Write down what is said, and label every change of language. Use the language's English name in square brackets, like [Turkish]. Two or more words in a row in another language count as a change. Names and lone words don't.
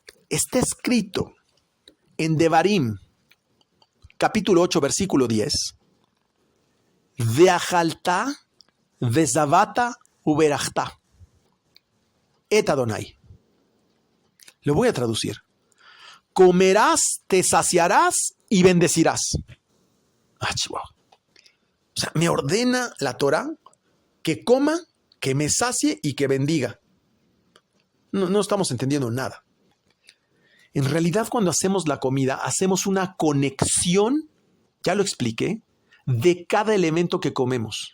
[Spanish] Está escrito en Devarim, capítulo 8, versículo 10. [Hebrew] ואכלת ושבעת וברכת. את אדני. [Spanish] Lo voy a traducir. Comerás, te saciarás y bendecirás. Chihuahua. O sea, me ordena la Torah que coma, que me sacie y que bendiga. No estamos entendiendo nada. En realidad, cuando hacemos la comida, hacemos una conexión, ya lo expliqué, de cada elemento que comemos.